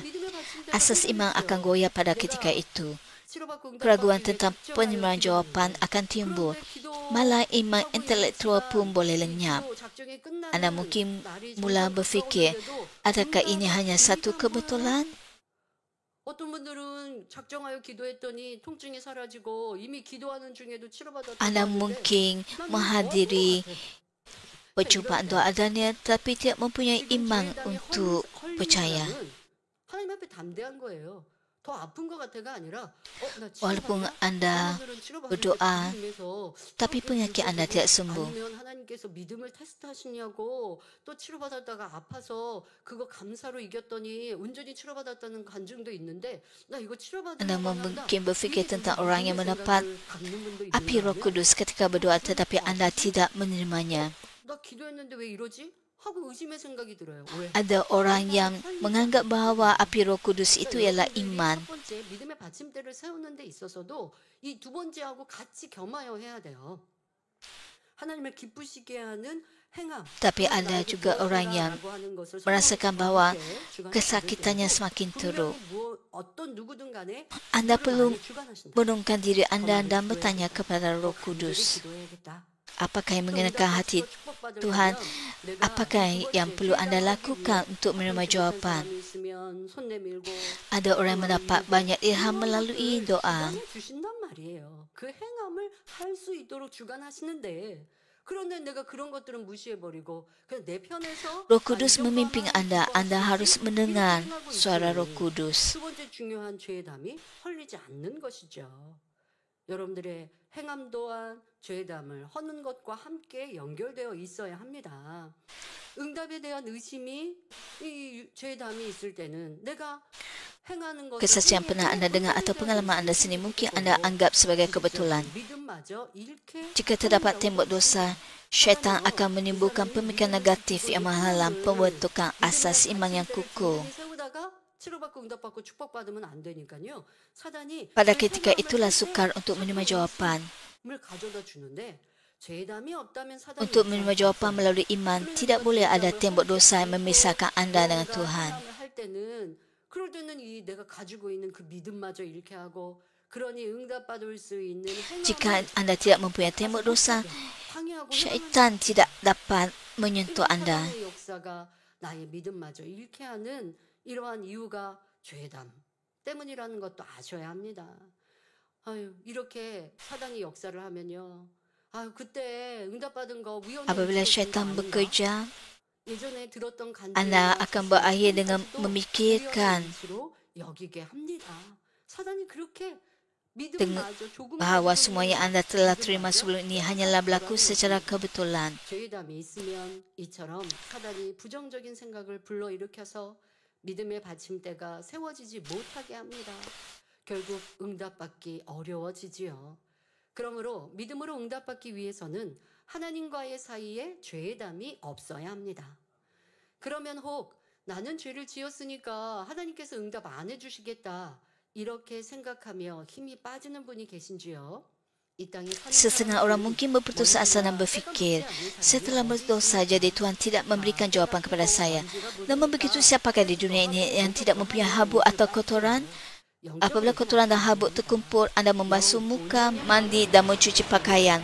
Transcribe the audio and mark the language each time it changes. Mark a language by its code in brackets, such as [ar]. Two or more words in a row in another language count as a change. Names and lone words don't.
[ms] Asas iman akan goyah pada ketika itu. Keraguan tentang penerimaan jawapan akan timbul. Malah iman intelektual pun boleh lenyap. Anda mungkin mula berfikir, adakah ini hanya satu kebetulan? [ko] 어떤 분들은 작정하여 기도했더니 통증이 사라지고 이미 기도하는 중에도 치료받았다고 [ms] Anda [ko] 하는데 [ms] mungkin menghadiri perjumpaan doa Daniel tapi tidak mempunyai iman untuk percaya. [ko] 하나님 앞에 담대한 거예요. 더 아픈 것 같아가 아니라 나 [ms] Walaupun anda berdoa, tapi penyakit anda tidak sembuh. [ko] 아니면 하나님께서 믿음을 테스트하시냐고 또 치료받았다가 아파서 그거 감사로 이겼더니 온전히 치료받았다는 간증도 있는데 나 이거 치료받으려고 [ms] Anda mungkin berfikir tentang orang yang mendapat api Roh Kudus ketika berdoa tetapi anda tidak menerimanya. [ko] 나 기도했는데 왜 이러지? 하고 의심의 생각이 들어요. 왜? [ms] Ada orang yang menganggap bahawa api Roh Kudus itu ialah iman. [ko] 첫 번째 믿음의 받침대를 세우는 데 있어서도 이 두 번째하고 같이 겸하여 해야 돼요. 하나님을 기쁘시게 하는 행함. [ms] Tapi ada juga orang yang merasakan bahwa kesakitannya semakin teruk. [ko] 어떤 누구든 간에 [ms] Anda [ko] 이거를 [ms] perlu [ko] 많이 주관하신다. [ms] menurunkan diri Anda dan bertanya kepada Roh Kudus. Apakah yang mengenakan hati Tuhan? Apakah yang perlu Anda lakukan untuk menerima jawapan? Ada orang yang mendapat banyak ilham melalui doa. [ko] 주신단 말이에요. 그 행함을 할 수 있도록 주관하시는데 그런데 내가 그런 것들은 무시해버리고 그냥 내 편에서 [ms] Roh Kudus memimpin Anda. Anda harus mendengar suara Roh Kudus. [ko] 두 번째 중요한 죄담이 헐리지 않는 것이죠. 여러분들의 행함 또한 죄담을 허는 것과 함께 연결되어 있어야 합니다. 응답에 대한 의심이 이 죄담이 있을 때는 내가 행하는 것을 [ms] Kesaksian pernah Anda dengar atau pengalaman Anda sendiri mungkin Anda anggap sebagai kebetulan. [ko] 믿음마저 잃게 [ms] Jika terdapat tembok dosa, syaitan akan menimbulkan pemikiran negatif yang menghalang pembentukan asas iman yang kukuh. [ko] 세우다가 치료받고 응답받고 축복받으면 안 되니까요. 사단이 [ms] Pada ketika itulah sukar untuk menerima jawapan. [ko] 을 가져다 주는데 죄담이 없다면 사단이 [ms] Untuk menerima jawapan melalui iman, tidak boleh ada tembok dosa yang memisahkan Anda dengan Tuhan. [ko] 할 때는 그럴 때는 이 내가 가지고 있는 그 믿음마저 잃게 하고 그러니 응답받을 수 있는 [ms] Jika Anda tidak mempunyai tembok dosa, syaitan tidak dapat menyentuh Anda. [ko] 역사가 나의 믿음마저 잃게 하는 이러한 이유가 죄담 때문이라는 것도 아셔야 합니다. 아유, 이렇게 사단이 역사를 하면요. 아유, 그때 응답받은 거 위험해. [ms] Apabila syaitan bekerja, [ko] 예전에 들었던 [ms] Anda akan berakhir dengan memikirkan [ko] 여기게 합니다. 사단이 그렇게 [ms] dengan bahawa semua yang Anda telah terima sebelum ini hanyalah berlaku secara kebetulan. [ko] 죄담이 있으면 이처럼 사단이 부정적인 생각을 불러일으켜서 믿음의 받침대가 세워지지 못하게 합니다. 결국 응답받기 어려워지지요. 그러므로 믿음으로 응답받기 위해서는 하나님과의 사이에 죄담이 없어야 합니다. 그러면 혹 나는 죄를 지었으니까 하나님께서 응답 안 해주시겠다 이렇게 생각하며 힘이 빠지는 분이 계신지요? [ms] Setengah orang mungkin berputus asa dan berfikir, setelah berdosa jadi Tuhan tidak memberikan jawapan kepada saya. Namun begitu, siapakah di dunia ini yang tidak mempunyai habuk atau kotoran? Apabila kotoran dan habuk terkumpul, Anda membasuh muka, mandi dan mencuci pakaian.